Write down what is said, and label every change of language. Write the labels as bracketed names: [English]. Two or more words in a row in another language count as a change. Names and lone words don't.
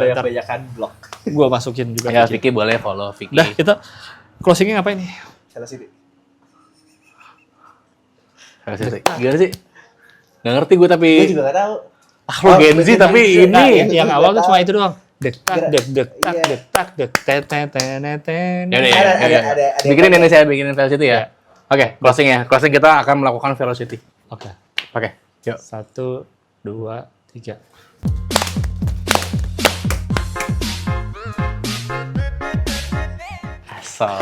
[Indonesian] Ntar Banyak-banyakan blog. gue masukin juga Ya Vicky. Vicky boleh follow Vicky. Dah, kita closingnya ngapain nih? Salah sini. Gimana sih? Gak ngerti gue tapi Gue juga gak tahu. lo Gen Z tapi Nah, ini yang awal tuh cuma itu doang. Dek-tak, dek-dek-tak, Iya. dek-tak, dek-tet-tet-tet-tet. Ya udah ya. Ada Bikinin ini saya bikinin velocity ya. Oke, closing ya. Closing kita akan melakukan velocity. Oke. Oke, yuk. 1, 2, 3. Asal.